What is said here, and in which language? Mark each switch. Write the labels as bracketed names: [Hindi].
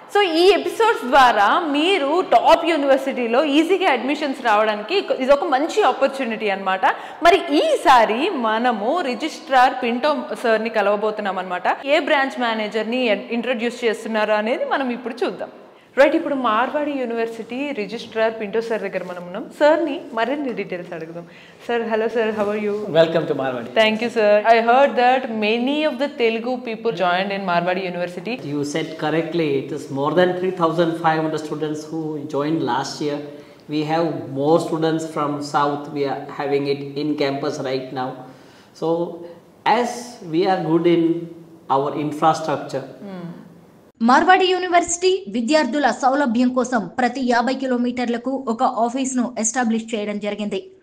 [Telugu] So ఈ episodes ద్వారా మీరు టాప్ యూనివర్సిటీలో ఈజీగా అడ్మిషన్స్ రావడానికి ఇది ఒక మంచి ఆపర్చునిటీ అనమాట. మరి ఈసారి మనము రిజిస్ట్రార్ పింటో సార్ని కలవబోతున్నాం అనమాట. ఏ బ్రాంచ్ మేనేజర్ని ఇంట్రడ్యూస్ చేస్తున్నారో అనేది మనం ఇప్పుడు చూద్దాం. రైట్, ఇప్పుడు Marwadi university registrar Pinto sir దగ్గర మనం ఉన్నాం. సార్ని మరిన్ని డీటెయిల్స్ అడుగుదాం. Sir, hello sir, [English] How are you? Welcome to Marwadi. Thank you sir. I heard that many of the Telugu people joined in Marwadi University. You said correctly, it is more than 3,500 students who joined last year. We have more students from south, we are having it in campus right now. So as we are good in our infrastructure, [Telugu] Marwadi university విద్యార్థుల సౌలభ్యం కోసం ప్రతి 50 కిలోమీటర్లకు ఒక ఆఫీస్ను establish చేయడం జరిగింది.